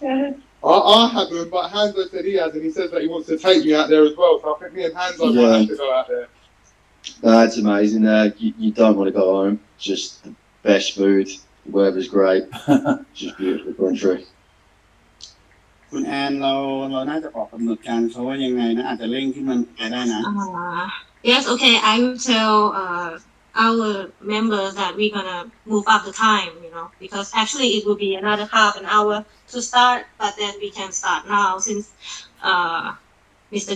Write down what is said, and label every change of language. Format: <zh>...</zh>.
<en>I haven't, but Hanzo said he has, and he says that he wants to take me out there as well. So I think me and Hanzo might have to go out there. It's amazing. You don't want to go home. Just the best food. The weather's great. Just beautiful country.</en> <th>คุณแอนเราน่าจะออกกำหนดการเขาว่ายังไงนะอาจจะเร่งที่มันไปได้นะ</th> <en>Yes, okay. I will tell our members that we're gonna move up the time, because actually it will be another half an hour to start, but then we can start now since Mr.</en>